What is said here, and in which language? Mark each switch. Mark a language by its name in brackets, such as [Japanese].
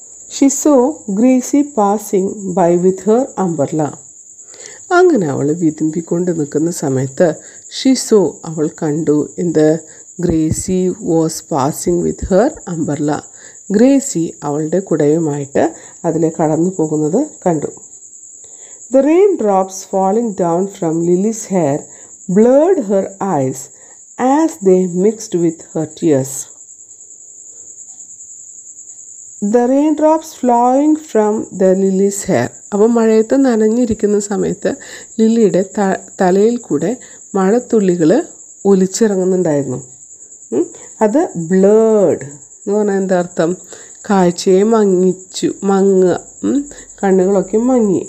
[English] She saw Gracie passing by with her umbrella. [Malayalam] അങ്ങനെ അവൾ വിതുമ്പിക്കൊണ്ട് നിൽക്കുന്ന സമയത്ത് [English] she saw, [Malayalam] അവൾ കണ്ടു, എന്ത്, [English] Gracie was passing with her umbrella. [Malayalam] Gracy അവളുടെ കുടയുമായിട്ട് അതിൽ കടന്നു പോകുന്നത് കണ്ടു. [English] The raindrops falling down from lily's hair blurred her eyes as they mixed with her tears. The raindrops flowing from the lily's hair. [Malayalam] അപ്പോൾ മഴയത്ത് നനഞ്ഞിരിക്കുന്ന സമയത്ത് ലില്ലിയുടെ തലയിൽ കൂടെ മഴത്തുള്ളികൾ ഒലിച്ചിറങ്ങുന്നുണ്ടായിരുന്നു. അത് ബ്ലേഡ് എന്ന് പറഞ്ഞാൽ എന്താ അർത്ഥം, കാഴ്ചയെ മങ്ങുക, കണ്ണുകളൊക്കെ മങ്ങി.